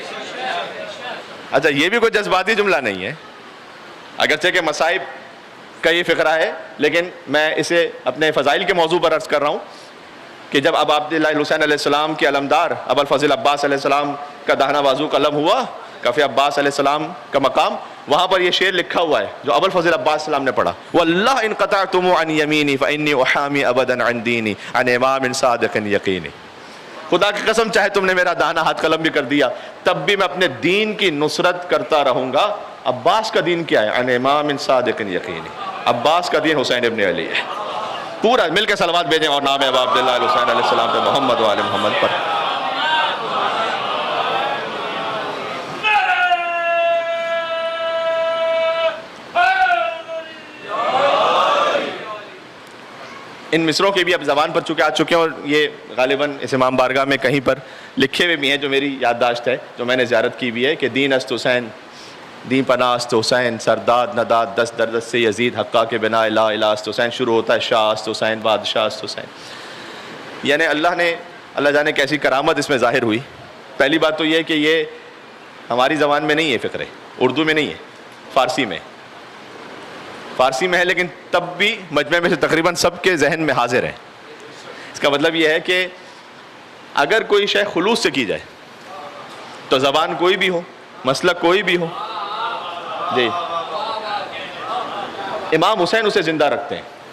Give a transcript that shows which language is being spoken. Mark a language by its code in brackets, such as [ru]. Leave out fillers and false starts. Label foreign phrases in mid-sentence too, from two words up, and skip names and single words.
[ur] اچھا یہ بھی کوئی جذباتی جملہ نہیں ہے، اگرچہ کہ مصائب کا یہ فقرہ ہے، لیکن میں اسے اپنے فضائل کے موضوع پر عرض کر رہا ہوں کہ جب اب عبداللہ حسین [ar] علیہ السلام [ur] کے علمدار ابو الفضل عباس [ar] علیہ السلام [ur] کا داہنا بازو قلم ہوا، کف عباس علیہ السلام کا مقام، وہاں پر یہ شعر لکھا ہوا ہے جو ابو الفضل عباس السلام نے پڑھا. [ar] وَاللَّهِ إِن قَطَعْتُمُ عَنْ يَمِينِي فَإِنِّي أُحَامِي أَبَدًا عَنْ دِينِي عَنْ إِمَامٍ صَادِقٍ يَقِينٍ. [ur] خدا کی قسم چاہے تم نے میرا داہنا ہاتھ قلم بھی کر دیا تب بھی میں اپنے دین کی نصرت کرتا رہوں گا. عباس کا دین کیا ہے؟ [ar] عن امام صادق یقین. [ur] عباس کا دین حسین ابن علی ہے. پورا مل کے صلوات بھیجیں اور نام ابا عبداللہ حسین [ar] علیہ السلام [ur] پہ محمد و آل محمد پر. ان مصروں کے بھی اب زبان پر چکے آ چکے ہیں، اور یہ غالباً اس امام بارگاہ میں کہیں پر لکھے ہوئے بھی ہیں جو میری یادداشت ہے، جو میں نے زیارت کی بھی ہے کہ [fa] دین است حسین، دین پناہ است حسین، [ur] سرداد نداد دست در دست سے یزید، حقہ کے بنا الہ الہ است حسین. شروع ہوتا ہے [fa] شاہ است حسین، بادشاہ است حسین. [ur] یعنی اللہ جانے کیسی کرامت اس میں ظاہر ہوئی. پہلی بات تو یہ کہ یہ ہماری زبان میں نہیں ہے فقرے، اردو میں نہیں ہے، فارسی میں ہے، لیکن تب بھی مجمع میں سے تقریباً سب کے ذہن میں حاضر ہے. اس کا مطلب یہ ہے کہ اگر کوئی شے خلوص سے کی جائے تو زبان کوئی بھی ہو، مسلک کوئی بھی ہو، جی امام حسین اسے زندہ رکھتے ہیں.